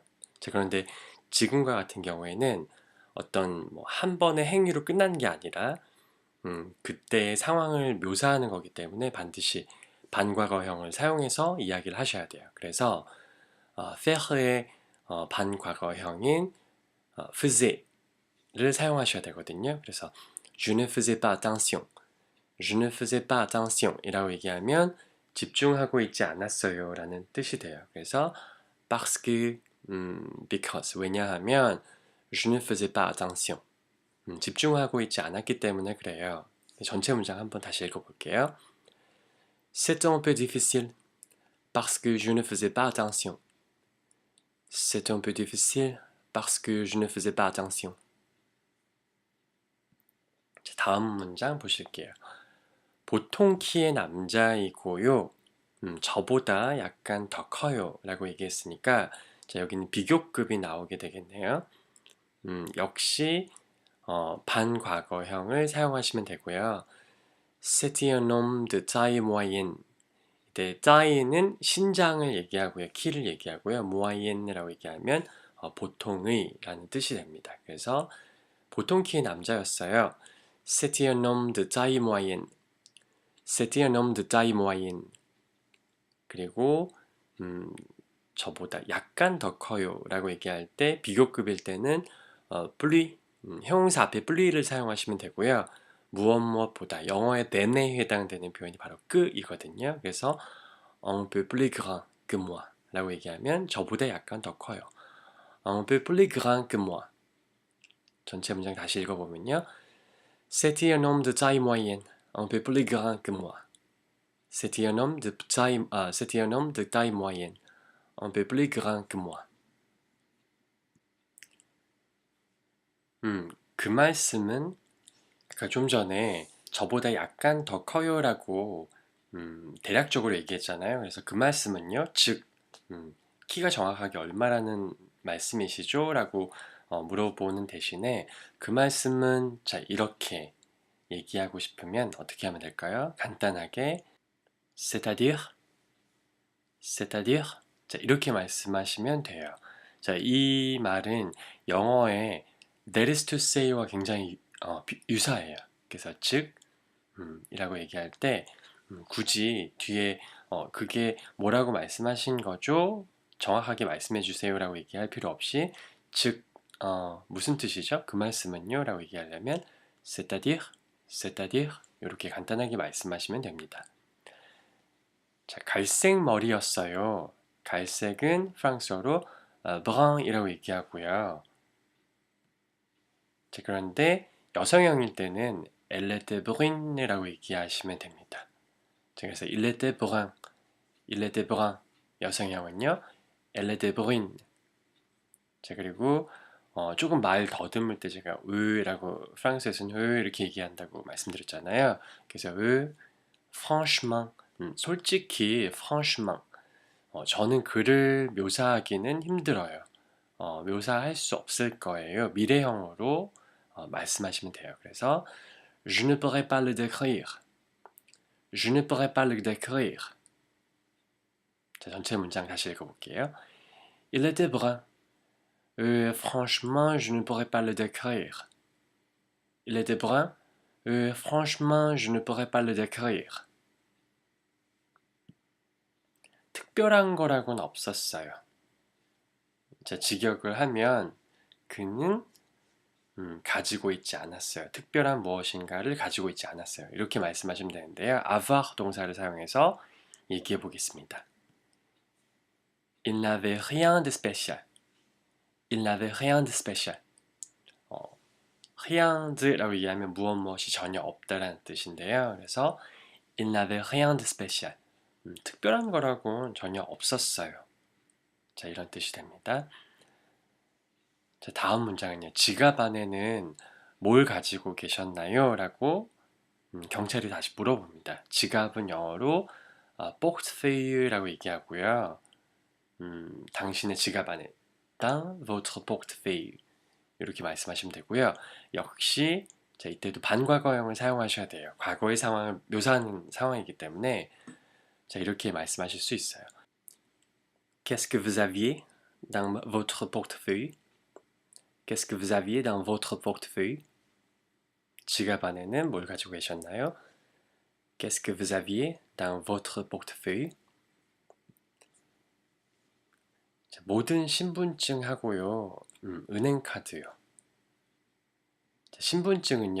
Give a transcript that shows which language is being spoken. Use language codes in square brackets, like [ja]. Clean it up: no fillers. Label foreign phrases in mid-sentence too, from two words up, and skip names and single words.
[ko] 자, 그런데 지금과 같은 경우에는 어떤 한 번의 행위로 끝난 게 아니라 그때의 상황을 묘사하는 거기 때문에 반드시 반과거형을 사용해서 이야기를 하셔야 돼요. 그래서 faire의 반과거형인 faisait를 사용하셔야 되거든요. 그래서 [fr] je ne faisais pas attention, je ne faisais pas attention [ko] 이라고 얘기하면 집중하고 있지 않았어요 라는 뜻이 돼요. 그래서 [fr] parce que, [ko] because 왜냐하면 [fr] je ne faisais pas attention [ko] 집중하고 있지 않았기 때문에 그래요. 전체 문장 한번 다시 읽어볼게요. [fr] C'est un peu difficile parce que je ne faisais pas attention. C'est un peu difficile parce que je ne faisais pas attention. [ko] 자, 다음 문장 보실게요. 보통 키의 남자이고요. 저보다 약간 더 커요 라고 얘기했으니까 자, 여기는 비교급이 나오게 되겠네요. 역시 반과거형을 사용하시면 되고요. [fr] C'est un homme de taille moyenne. [ko] 이때 taille는 신장을 얘기하고요. 키를 얘기하고요. moyenne라고 얘기하면 보통의 라는 뜻이 됩니다. 그래서 보통 키의 남자였어요. [fr] C'est un homme de taille moyenne. C'est un homme de taille moyenne. [ko] 그리고 저보다 약간 더 커요 라고 얘기할 때 비교급일 때는 plus, 형용사 앞에 plus를 사용하시면 되고요. 무엇보다 영어의 than에 해당되는 표현이 바로 그이거든요. 그래서 [fr] un peu plus grand que moi [ko] 라고 얘기하면 저보다 약간 더 커요. [fr] un peu plus grand que moi. [ko] 전체 문장 다시 읽어보면요. [fr] C'était un homme de taille moyenne, un peu plus grand que moi. C'était un homme de taille moyenne, un peu plus grand que moi. [ko] 그 말씀은 아까 좀 전에 저보다 약간 더 커요라고 대략적으로 얘기했잖아요. 그래서 그 말씀은요, 즉 키가 정확하게 얼마라는 말씀이시죠? 라고 물어보는 대신에 그 말씀은 자 이렇게 얘기하고 싶으면 어떻게 하면 될까요? 간단하게 [fr] c'est-à-dire, c'est-à-dire [ko] 자 이렇게 말씀하시면 돼요. 자, 이 말은 영어의 [en] that is to say [ko] 와 굉장히 유사해요. 그래서 즉 이라고 얘기할 때 굳이 뒤에 그게 뭐라고 말씀하신 거죠? 정확하게 말씀해 주세요라고 얘기할 필요 없이 즉 무슨 뜻이죠? 그 말씀은요? 라고 얘기하려면 [fr] c'est-à-dire, c'est-à-dire [ko] 이렇게 간단하게 말씀하시면 됩니다. 자, 갈색 머리였어요. 갈색은 프랑스어로 brun이라고 얘기하고요. 자, 그런데 여성형일 때는 [fr] elle était brune [ko] 이라고 얘기하시면 됩니다. [fr] 자, 그래서 il était brun, il était brun 여성형은요 elle était brune. [ko] 자, 그리고 조금 말 더듬을 때 제가 으라고 프랑스에서는 으 이렇게 얘기한다고 말씀드렸잖아요. 그래서 franchement 솔직히 franchement 저는 그를 묘사하기는 힘들어요. 묘사할 수 없을 거예요. 미래형으로 말씀하시면 돼요. [fr] 그래서 je ne pourrais pas le décrire. Je ne pourrais pas le décrire. 자, 전체 문장 다시 읽어볼게요. Il était brun. Franchement, je ne pourrais pas le décrire. Il était brun. Franchement, je ne pourrais pas le décrire. [ko] 특별한 거라고는 없었어요. 자, 직역을 하면 그는 가지고 있지 않았어요. 특별한 무엇인가를 가지고 있지 않았어요. 이렇게 말씀하시면 되는데요. avoir 동사를 사용해서 얘기해 보겠습니다. [fr] Il n'avait rien de spécial. Il n'avait rien de spécial. rien de [ko] 라고 얘기하면 무엇이 전혀 없다라는 뜻인데요. [fr] 그래서 il n'avait rien de spécial. [ko] 특별한 거라고는 전혀 없었어요. 자, 이런 뜻이 됩니다. 자, 다음 문장은요. 지갑 안에는 뭘 가지고 계셨나요? 라고 경찰이 다시 물어봅니다. 지갑은 영어로 portefeuille라고 얘기하고요. 당신의 지갑 안에 [fr] dans votre portefeuille [ko] 이렇게 말씀하시면 되고요. 역시 자, 이때도 반과거형을 사용하셔야 돼요. 과거의 상황을 묘사하는 상황이기 때문에 자, 이렇게 말씀하실 수 있어요. [fr] Qu'est-ce que vous aviez dans votre portefeuille? Qu'est-ce que vous aviez dans votre portefeuille? [ko] 지갑 안에는 뭘 가지고 계셨나요? [fr] Qu'est-ce que vous aviez dans votre portefeuille? [ko] 자, 모든 신분증하고요. 은행카드요. 자, 신분증은요.